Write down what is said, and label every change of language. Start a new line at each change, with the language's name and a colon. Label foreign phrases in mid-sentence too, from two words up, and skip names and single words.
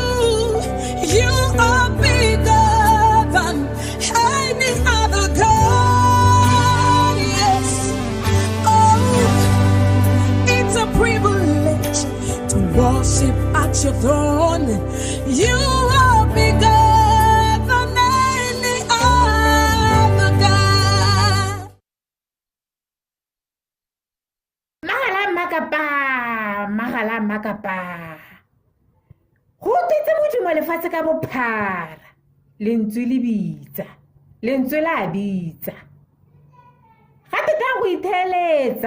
English: You are bigger than any other God. Yes. Oh, it's a privilege to worship at your throne. You are bigger than any other God.
Tswana: Magala makapa. Go tetse modimo lefatshe ka bophara. Lentswe le bitsa. Lentswe la bitsa. Gape ka go itheletsa.